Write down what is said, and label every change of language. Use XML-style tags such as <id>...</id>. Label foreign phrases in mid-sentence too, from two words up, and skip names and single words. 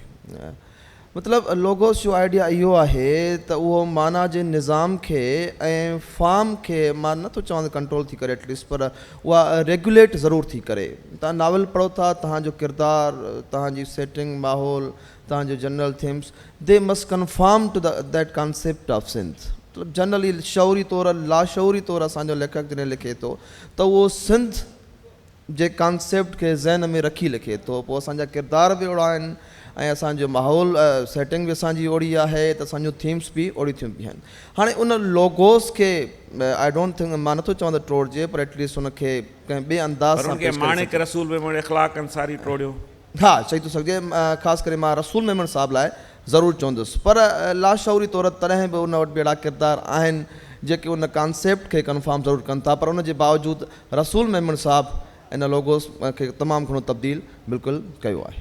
<sd>मतिलबु लोगोस जो आइडिया इहो आहे त उहो माना जे निज़ाम खे ऐं फॉर्म खे मां नथो चवां कंट्रोल थी करे एटलीस्ट, पर उहा रेगुलेट ज़रूरु थी करे. तव्हां नावल पढ़ो था, तव्हांजो किरदारु, तव्हांजी सेटिंग, माहौल, तव्हांजो</sd> <en>general themes, they must conform to that concept of Sindh.</en> <sd>मतिलबु जनरली शौरी तौरु लाशौरी तौरु असांजो लेखक जॾहिं लिखे थो त उहो सिंध जे कॉन्सेप्ट खे ज़हन में रखी लिखे थो, पोइ असांजा किरदार बि ओड़ा आहिनि ऐं असांजो माहौल सेटिंग बि असांजी ओड़ी आहे त असांजूं थीम्स बि ओड़ी थियूं बि आहिनि। हाणे उन लोगोस खे</sd> <en>I don't think,</en> <sd>मां नथो चवां त टोड़जे, पर एटलीस्ट उनखे कंहिं ॿिए अंदाज़ सां पेश करे माणिक रसूल में इख़लाक़ अंसारी टोड़ियो। हा, चई थो सघिजे। ख़ासि करे मां रसूल मेमन साहिब लाइ ज़रूरु चवंदुसि, पर लाशऊरी तौर तॾहिं बि उन वटि बि अहिड़ा किरदार आहिनि जेके उन कॉन्सेप्ट खे कंफर्म ज़रूरु कनि था, पर उन जे बावजूदि रसूल मेमन साहिबु इन लोगोस खे तमामु घणो तब्दील बिल्कुलु कयो आहे।</sd>